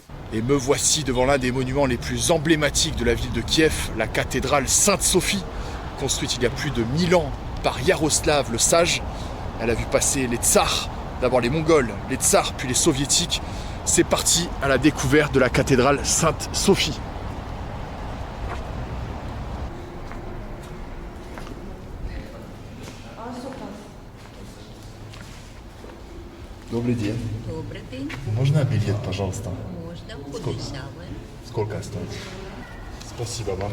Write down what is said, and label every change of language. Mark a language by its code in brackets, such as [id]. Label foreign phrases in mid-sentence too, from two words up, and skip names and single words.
[fr] Et me voici devant l'un des monuments les plus emblématiques de la ville de Kiev, la cathédrale Sainte-Sophie, construite il y a plus de 1000 ans par Yaroslav le Sage. Elle a vu passer les tsars, d'abord les Mongols, les tsars, puis les soviétiques. C'est parti à la découverte de la cathédrale Sainte-Sophie. [ru] Добрый день. Добрый день. Можно билет, пожалуйста? Можно. Сколько? Сколько стоит? Спасибо вам.